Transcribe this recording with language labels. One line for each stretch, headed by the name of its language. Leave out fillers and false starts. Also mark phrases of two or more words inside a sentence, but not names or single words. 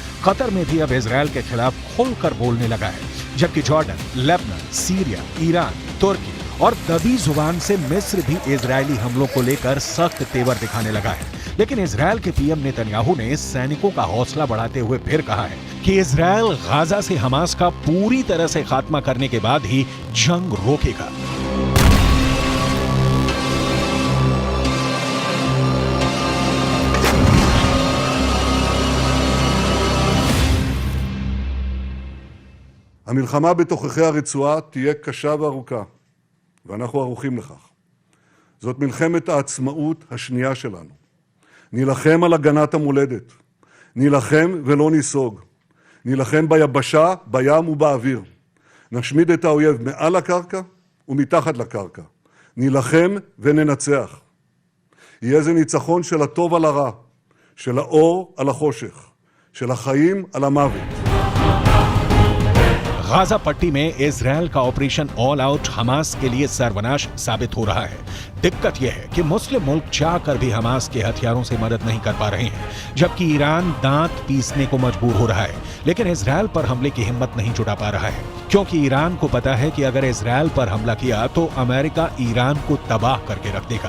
Hindi: कतर में भी अब इजराइल के खिलाफ खुलकर बोलने लगा है, जबकि जॉर्डन, लेबनान, सीरिया, ईरान, तुर्की और दबी जुबान से मिस्र भी इजरायली हमलों को लेकर सख्त तेवर दिखाने लगा है। लेकिन इजरायल के पीएम नेतन्याहू ने सैनिकों का हौसला बढ़ाते हुए फिर कहा है कि इजरायल गाजा से हमास का पूरी तरह से खात्मा करने के बाद ही जंग रोकेगा।
Hebrew: המלחמה בתוככי הרצועה תהיה קשה וארוכה, ואנחנו ערוכים לכך. זאת מלחמת העצמאות השנייה שלנו. נילחם על הגנת המולדת. נילחם ולא ניסוג. נילחם ביבשה, בים ובאוויר. נשמיד את האויב מעל הקרקע ומתחת לקרקע. נילחם וננצח. יהיה זה ניצחון של הטוב על הרע, של האור על החושך, של החיים על המוות.
Hindi: गाजा पट्टी में इजरायल का ऑपरेशन ऑल आउट हमास के लिए सर्वनाश साबित हो रहा है। दिक्कत यह है कि मुस्लिम मुल्क चाहकर भी हमास के हथियारों से मदद नहीं कर पा रहे हैं, जबकि ईरान दांत पीसने को मजबूर हो रहा है। लेकिन इजरायल पर हमले की हिम्मत नहीं जुटा पा रहा है, क्योंकि ईरान को पता है कि अगर इजरायल पर हमला किया तो अमेरिका ईरान को तबाह करके रख देगा।